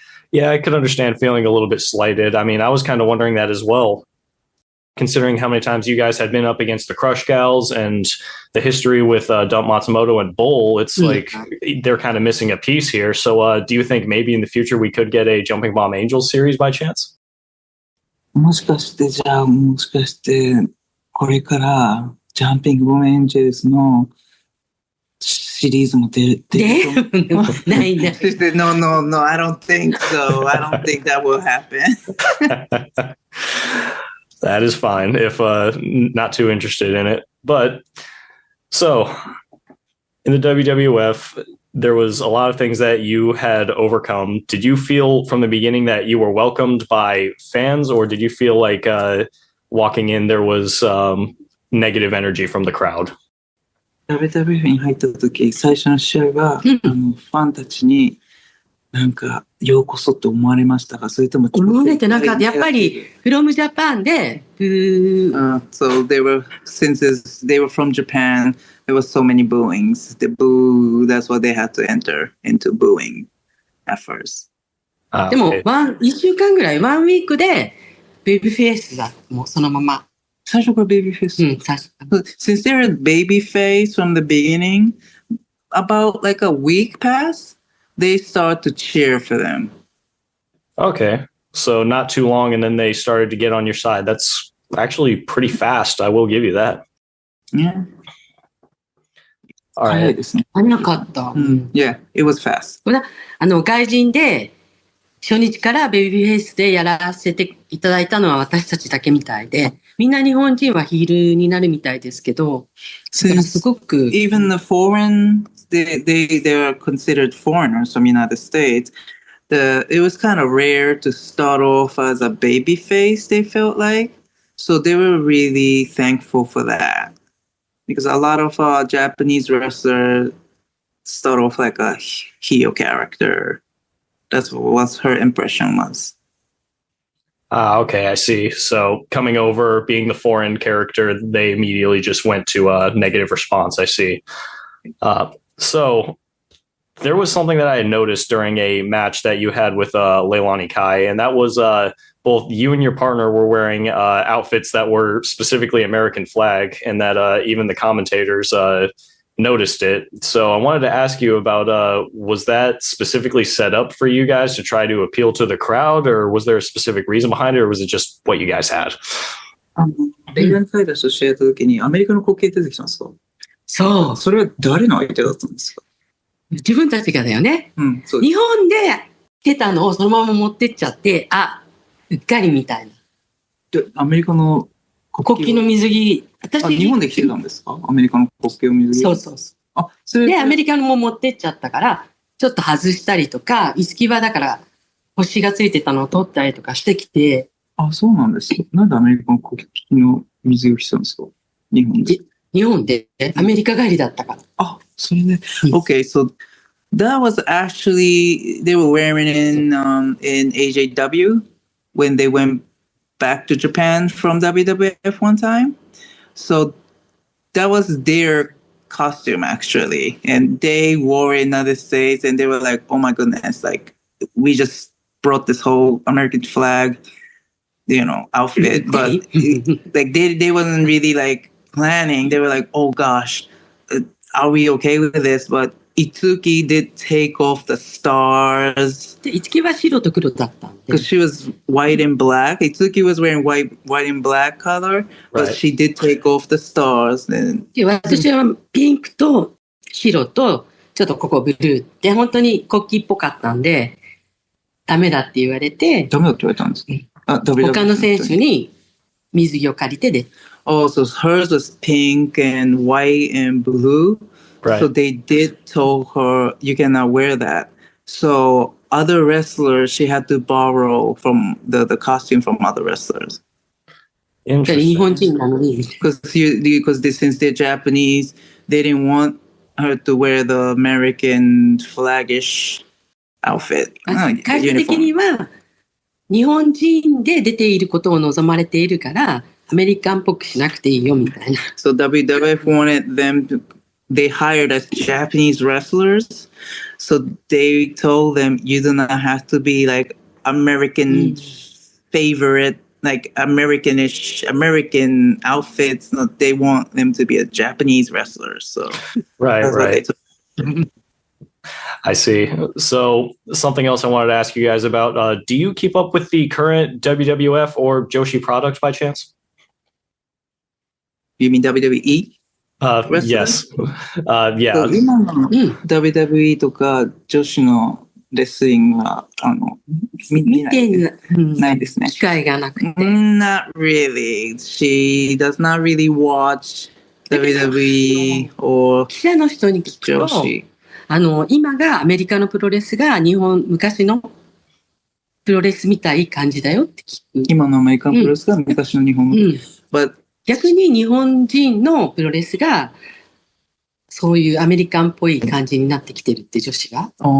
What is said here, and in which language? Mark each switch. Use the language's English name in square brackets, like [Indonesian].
[English] Yeah, I could understand feeling a little bit slighted. I mean, I was kind of wondering that as well, considering how many times you guys had been up against the Crush Gals and the history with Dump Matsumoto and Bull. It's like they're kind of missing a piece here. So do you think maybe in the future we could get a Jumping Bomb Angels series by chance? [Japanese] もしかしてこれからジャンピングボムエンジェルスのシリーズも出るないね。 [English] She said, no, I don't think so. I don't think that will happen. That is fine if not too interested in it. But so in the WWF, there was a lot of things that you had overcome. Did you feel from the beginning that you were welcomed by fans, or did you feel like walking in there was negative energy from the crowd? [Japanese] WWF に入った時、最初の試合は、ファンたちになんかようこそって思われましたが、それとも思われてなかった。やっぱり [English] from Japan [Japanese] で、 [English] so since they were from Japan, there was so many booings. The boo, that's what they had to enter into booing at first. でも1週間ぐらい、1ウィークでベイビーフェイスがもうそのまま。最初からベイビーフェイス。 Since they're a baby face from the beginning, about like a week passed, they start to cheer for them. Okay. So not too long, and then they started to get on your side. That's actually pretty fast. I will give you that. Yeah. All [Japanese] 早い [English] right. [Japanese] ですね。早かった。 [English] Yeah, it was fast. [Japanese] 外人で初日からベビーフェイスでやらせていただいたのは私たちだけみたいで、みんな日本人はヒールになるみたいですけど、だからす [English] Since [Japanese] ごく、 [English] even the foreign, they are considered foreigners from United States. It was kind of rare to start off as a baby face, they felt like. So they were really thankful for that. Because a lot of Japanese wrestlers start off like a heel character. That's what her impression was. Okay, I see. So coming over, being the foreign character, they immediately just went to a negative response. I see. So there was something that I had noticed during a match that you had with Leilani Kai, and that was both you and your partner were wearing outfits that were specifically American flag, and that even the commentators noticed it. So I wanted to ask you about, was that specifically set up for you guys to try to appeal to the crowd, or was there a specific reason behind it, or was it just what you guys had? [Japanese] レイラン・タイラーと試合やった時にアメリカの国旗出てきたんですか？そう、それは誰の相手だったんですか？自分たちがだよね。そう日本で着てたのをそのまま持ってっちゃって、うっかりみたいな。でアメリカの国旗の水着、日本で着てたんですか？アメリカの国旗を水着。そうそうそう。それで、アメリカのも持ってっちゃったから、ちょっと外したりとか、イスキバだから星がついてたのを取ったりとかしてきて。そうなんですか。なんでアメリカの国旗の水着を着てたんですか？日本で。日本でアメリカ帰りだったから。それで。 [English] Okay, so that was actually, they were wearing in AJW when they went back to Japan from WWF one time. So that was their costume actually. And they wore it in the United States and they were like, oh my goodness, like we just brought this whole American flag, outfit. But like they wasn't really like planning. They were like, oh gosh, are we okay with this? But Itsuki did take off the stars. [Japanese] で、Itsuki は白と黒だったんで。 [English] Because she was white and black. Itsuki was wearing white and black color, but she did take off the stars. [Japanese] で、私はピンクと白とちょっとここブルーって本当に国旗っぽかったんで、ダメだって言われて。ダメだって言われたんですか？他の選手に水着を借りてで。 [English] So hers was pink and white and blue. Right. So they did tell her, you cannot wear that. So other wrestlers, she had to borrow from the costume from other wrestlers. Interesting. [Japanese] 日本人なのに。 [English] Because since they're Japanese, they didn't want her to wear the American flag-ish outfit. [Japanese] 会社的には日本人で出ていることを望まれているから、アメリカンっぽくしなくていいよみたいな。 [English] So WWF wanted them to, they hired as Japanese wrestlers. So they told them you do not have to be like American favorite, like Americanish, American outfits. No, they want them to be a Japanese wrestler. So right. I see. So something else I wanted to ask you guys about, do you keep up with the current WWF or Joshi products by chance? You mean WWE? Yes. Yeah. [Japanese] 今の WWE とか女子のレスリングは見てないですね。機会がなくて。 [English] Not really. She does not really watch WWE or [Japanese] 記者の人に聞くと、今がアメリカのプロレスが昔のプロレスみたい感じだよって聞く。今のアメリカのプロレスが昔の日本の。 [English] But [Japanese] 逆に日本人のプロレスがそういうアメリカンっぽい感じになってきてるって女子が。